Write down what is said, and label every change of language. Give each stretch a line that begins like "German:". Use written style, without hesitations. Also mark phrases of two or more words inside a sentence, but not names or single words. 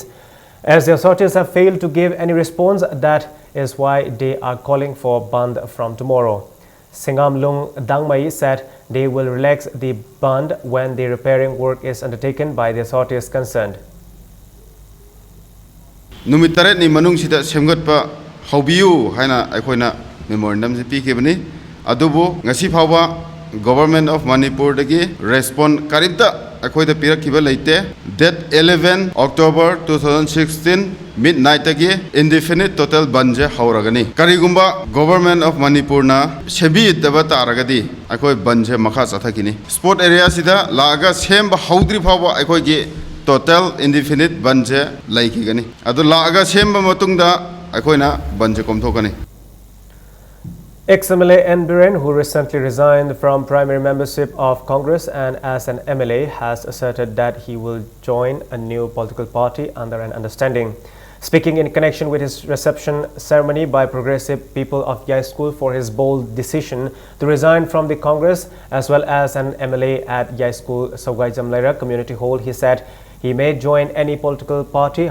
English: As the authorities have failed to give any response, that is why they are calling for ban from tomorrow. Singamlung Dangmai said they will relax the ban when the repairing work is undertaken by the authorities concerned.
Manipuri: Numitaret ni manung sida semgot pa haubiu haina aikoina memorandum se pikebani adubu ngasi phawa government
English: of Manipur
Manipuri: dagi respond karibda akoida pirakiba leite date 11 October 2016 midnight agi
English: indefinite total
Manipuri: banje hauragani karigumba
English: government of Manipur
Manipuri: na sebi taba taragadi akoi banje makha chathakini
English: sport area
Manipuri: sida laga semba haudri phawa akoi gi
English: total indefinite
Manipuri: banje laikigani adu laga semba matungda akoina banje komthokani.
English: Ex-MLA N. Biren, who recently resigned from primary membership of Congress and as an MLA, has asserted that he will join a new political party under an understanding. Speaking in connection with his reception ceremony by progressive people of Yai School for his bold decision to resign from the Congress as well as an MLA at Yai School Saugai Jamlaira Community Hall, he said he may join any political party.